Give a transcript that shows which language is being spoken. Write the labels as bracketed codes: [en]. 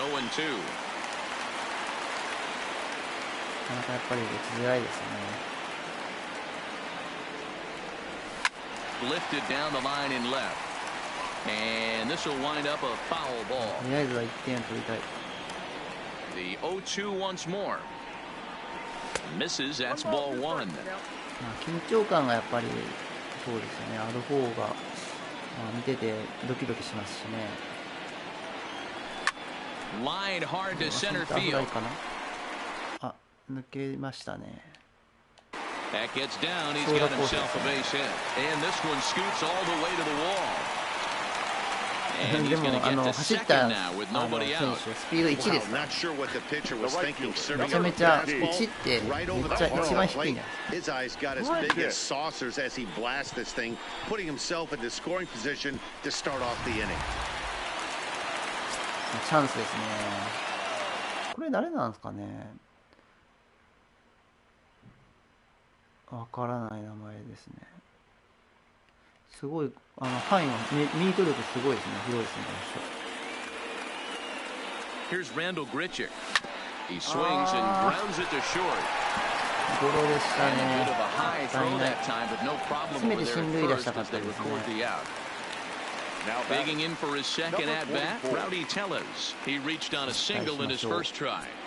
[ja] なかなかやっぱり打ちづらいですね。 [en] Lifted down the line in left, and this will wind up a foul ball. [ja] とりあえずは1点を取りたい。 [en] The 0-2 once more. Misses. That's ball one. [ja] 緊張感がやっぱりそうですよね。ある方が見ててドキドキしますしね。 [en] Line hard to center field. [ja] 抜けましたね。 [en] That gets down. He's got himself a base hit, and this one scoots all the way to the wall. And he's going to get to second now with nobody out. [ja] スピード1ですね。めちゃめちゃ1ってめっちゃ一番低いんだ。 [en] His eyes got as big as saucers as he blasts this thing, putting himself in the scoring position to start off the inning. [ja] チャンスですね。これ誰なんですかね。わからない名前ですね。すごい範囲はミート力すごいですね。広いですね。この人。 [en] Here's Randall Grichuk. He swings and grounds it to short. [ja] ゴロでしたね。 [en] Bit of a high throw that time, but no problem over there at first as they record the out. Now begging in for his second at bat, Rowdy Tellez. He reached on a single in his first try.